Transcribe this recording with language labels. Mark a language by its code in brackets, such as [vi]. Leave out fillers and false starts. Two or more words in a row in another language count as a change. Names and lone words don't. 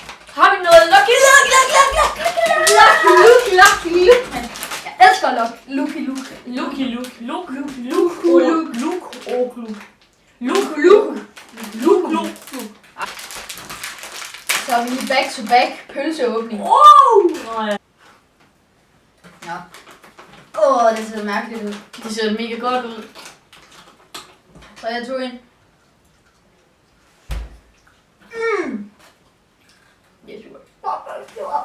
[da] Har vi noget Lucky Luke, man. Jeg elsker Lucky Luke. Lucky Luke. Luke. Så er vi lige [en] back to back [da] pølseåbning. Wow! Nå. Det ser mærkeligt ud. Det ser mega godt ud. Så jeg tog en. Det er super.